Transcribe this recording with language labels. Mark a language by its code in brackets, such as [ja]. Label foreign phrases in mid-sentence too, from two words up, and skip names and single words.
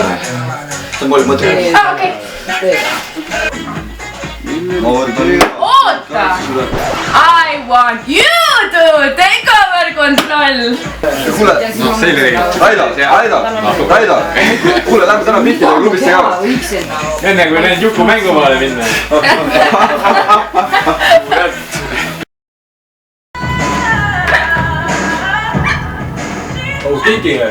[et] See on pole mõte. Okei. Oota! [en] I want you to take over control! [et] Kuule, Raido! Kuule, lähme täna Pihkidega klubisse ka. Enne kui need Juku mängumaale minna. Kiki või?